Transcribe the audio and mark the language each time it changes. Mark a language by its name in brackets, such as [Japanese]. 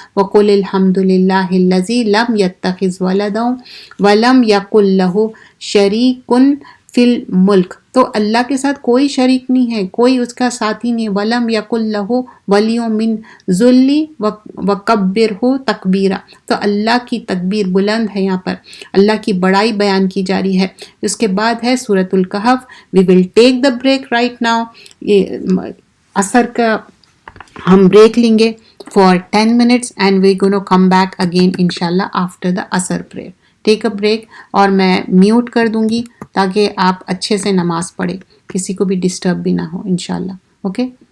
[Arabic] وَقُلِ الْحَمْدُ لِلَّهِ الَّذِي لَمْ يَتَّخِذْ وَلَدًا وَلَمْ يَكُنْ لَهُ شَرِيكٌ فِي الْمُلْكِ. [Urdu] تو اللہ کے ساتھ کوئی شریک نہیں ہے، کوئی اس کا ساتھی نہیں. [Arabic] وَلَمْ يَكُنْ لَهُ وَلِيٌّ مِّنْ ذُلِّ وَكَبِّرْهُ تَكْبِيرًا. [Urdu] تو اللہ کی تکبیر بلند ہے، یہاں پر اللہ کی بڑائی بیان کی جا رہی ہے. اس کے بعد ہے سورۃ الکہف. [English] We will take the break right now. [Urdu] یہ عصر کا ہم بریک لیں گے [English] for 10 minutes and we're going to come back again inshallah after the asr prayer. Take a break, [Urdu] اور میں میوٹ کر دوں گی تاکہ آپ اچھے سے نماز پڑھیں، کسی کو بھی ڈسٹرب بھی نہ ہو انشاءاللہ. اوکے.